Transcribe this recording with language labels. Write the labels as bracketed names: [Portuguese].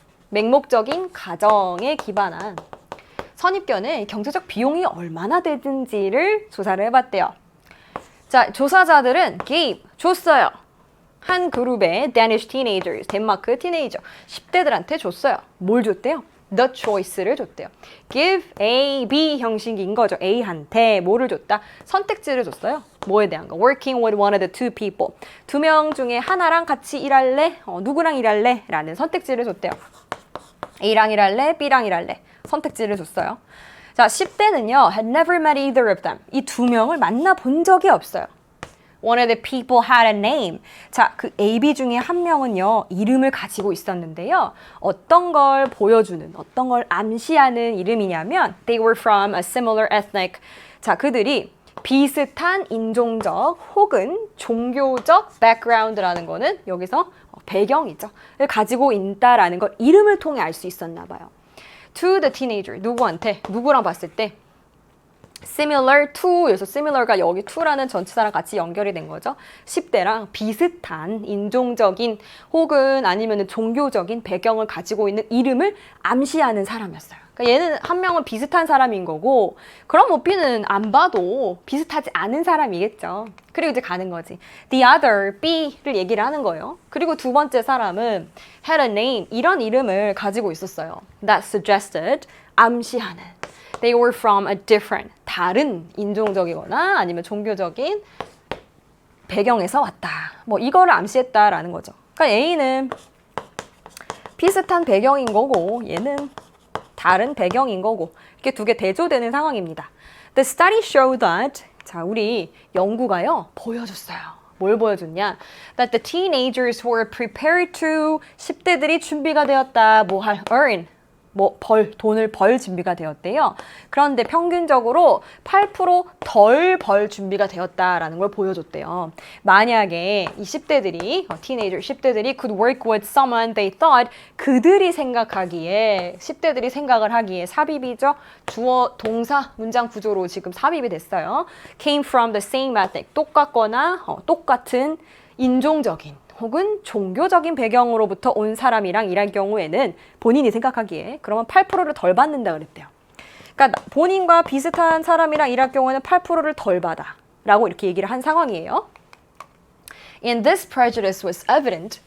[Korean] 맹목적인 가정에 기반한 선입견의 경제적 비용이 얼마나 되든지를 조사를 해봤대요. 자, 조사자들은 gave, 줬어요. 한 그룹의 [English] Danish teenagers, [Korean] 덴마크 티네이저 10대들한테 줬어요. 뭘 줬대요? [English] The choice [Korean] 를 줬대요. Give A, B 형식인 거죠. A한테 뭐를 줬다? 선택지를 줬어요. 뭐에 대한 거? [English] Working with one of the two people. [Korean] 두 명 중에 하나랑 같이 일할래? 누구랑 일할래? 라는 선택지를 줬대요. A랑 일할래? B랑 일할래? 선택지를 줬어요. 자, 10대는요, [English] had never met either of them. [Korean] 이 두 명을 만나본 적이 없어요. [English] One of the people had a name. [Korean] 자, 그 A, B 중에 한 명은요, 이름을 가지고 있었는데요. 어떤 걸 보여주는, 어떤 걸 암시하는 이름이냐면 [English] they were from a similar ethnic. [Korean] 자, 그들이 비슷한 인종적 혹은 종교적 background라는 거는 여기서 배경이죠. 가지고 있다라는 걸 이름을 통해 알 수 있었나 봐요. [English] To the teenager, [Korean] 누구한테? 누구랑 봤을 때? [English] Similar to, [Korean] 여기서 similar가 여기 to라는 전치사랑 같이 연결이 된 거죠. 10대랑 비슷한 인종적인 혹은 아니면 종교적인 배경을 가지고 있는 이름을 암시하는 사람이었어요. 그러니까 얘는 한 명은 비슷한 사람인 거고, 그럼 뭐 B는 안 봐도 비슷하지 않은 사람이겠죠. 그리고 이제 가는 거지. [English] The other, [Korean] B를 얘기를 하는 거예요. 그리고 두 번째 사람은 [English] had a name, [Korean] 이런 이름을 가지고 있었어요. [English] That suggested, 암시하는. They were from a different, [Korean] 다른 인종적이거나 아니면 종교적인 배경에서 왔다. 뭐 이거를 암시했다라는 거죠. 그러니까 A는 비슷한 배경인 거고 얘는 다른 배경인 거고 이렇게 두 개 대조되는 상황입니다. [English] The study showed that, [Korean] 자, 우리 연구가요 보여줬어요. 뭘 보여줬냐? [English] That the teenagers were prepared to, [Korean] 10대들이 준비가 되었다. 뭐 할, earn, 뭐 돈을 벌 준비가 되었대요. 그런데 평균적으로 8% 덜 벌 준비가 되었다라는 걸 보여줬대요. 만약에 이 10대들이, 티네이저 10대들이 [English] could work with someone they thought, [Korean] 그들이 생각하기에, 10대들이 생각을 하기에 삽입이죠. 주어, 동사, 문장 구조로 지금 삽입이 됐어요. [English] came from the same ethnic, [Korean] 똑같거나 똑같은 인종적인 혹은 종교적인 배경으로부터 온 사람이랑 일할 경우에는 본인이 생각하기에 그러면 8%를 덜 받는다 그랬대요. 그러니까 본인과 비슷한 사람이랑 일할 경우에는 8%를 덜 받아 라고 이렇게 얘기를 한 상황이에요. [English] And this prejudice was evident.